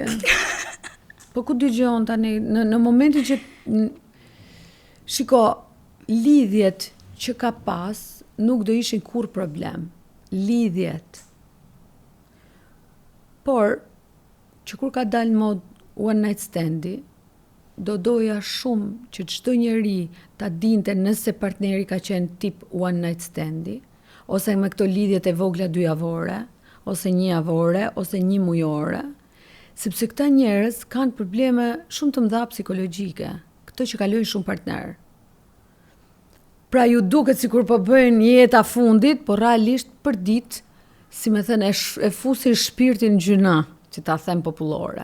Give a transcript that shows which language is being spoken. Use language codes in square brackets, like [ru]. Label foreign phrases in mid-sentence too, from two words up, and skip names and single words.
[sq] Po ku dëgjon tani në momentin që shiko, lidhjet që ka pas nuk do ishin kur problem. Lidhjet. Por që kur ka dalë në mod [en] one night standi, [sq] do doja shumë që çdo njeri ta dinte nëse partneri ka qenë tip [en] one night standi, [sq] ose me këto lidhjet e vogla 2 javore, ose 1 javore, ose 1 mujore, sepse këta njerëz kanë probleme shumë të mëdha psikologjike, këto që kalojnë shumë partner. Pra ju duket sikur po bëjnë jeta fundit, por realisht për ditë, si me thënë, e fusin shpirtin gjyna, që ta them popullore.